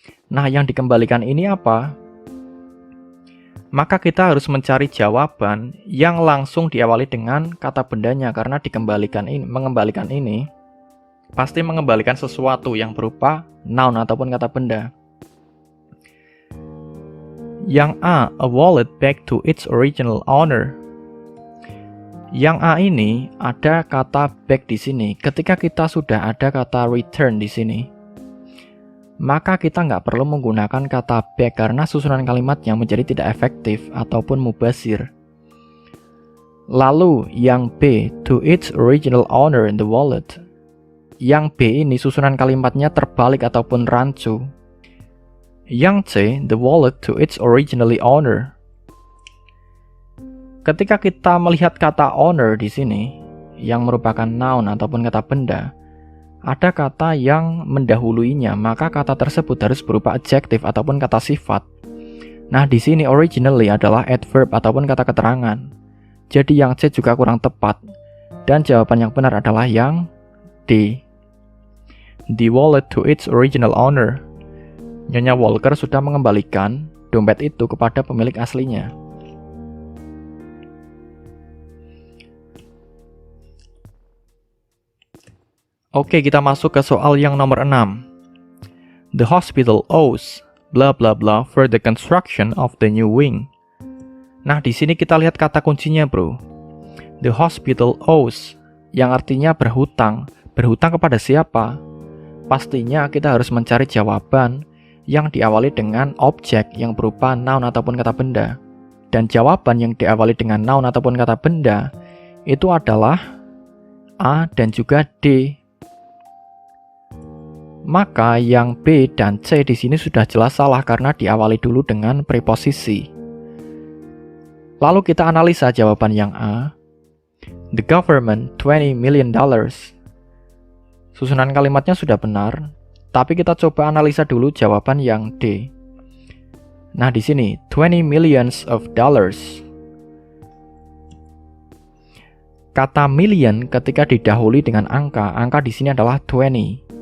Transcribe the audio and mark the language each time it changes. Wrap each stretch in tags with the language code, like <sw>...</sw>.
<id>Nah, yang dikembalikan ini apa? Maka kita harus mencari jawaban yang langsung diawali dengan kata bendanya karena mengembalikan ini pasti mengembalikan sesuatu yang berupa noun ataupun kata benda. Yang A</id> <en>wallet back to its original owner.</en> <id>Yang A ini ada kata back di sini. Ketika kita sudah ada kata return di sini, maka kita nggak perlu menggunakan kata back karena susunan kalimatnya menjadi tidak efektif ataupun mubazir. Lalu yang B,</id> <en>to its original owner in the wallet.</en> <id>Yang B ini susunan kalimatnya terbalik ataupun rancu. Yang C,</id> <en>the wallet to its originally owner.</en> <id>Ketika kita melihat kata owner di sini, yang merupakan noun ataupun kata benda, ada kata yang mendahuluinya, maka kata tersebut harus berupa adjektif ataupun kata sifat. Nah, di sini originally adalah adverb ataupun kata keterangan. Jadi yang C juga kurang tepat. Dan jawaban yang benar adalah yang D.</id> <en>The wallet to its original owner.</en> <id>Nyonya Walker sudah mengembalikan dompet itu kepada pemilik aslinya. Oke, kita masuk ke soal yang nomor 6.</id> <en>The hospital owes blah blah blah for the construction of the new wing.</en> <id>Nah, di sini kita lihat kata kuncinya, bro.</id> <en>The hospital owes,</en> <id>yang artinya berhutang. Berhutang kepada siapa? Pastinya kita harus mencari jawaban yang diawali dengan objek yang berupa noun ataupun kata benda. Dan jawaban yang diawali dengan noun ataupun kata benda itu adalah A dan juga D. Maka yang B dan C di sini sudah jelas salah karena diawali dulu dengan preposisi. Lalu kita analisa jawaban yang A.</id> <en>The government $20 million.</en> <id>Susunan kalimatnya sudah benar, tapi kita coba analisa dulu jawaban yang D. Nah, di sini</id> <en>20 millions of dollars.</en> <id>Kata million ketika didahului dengan angka di sini adalah 20.</id>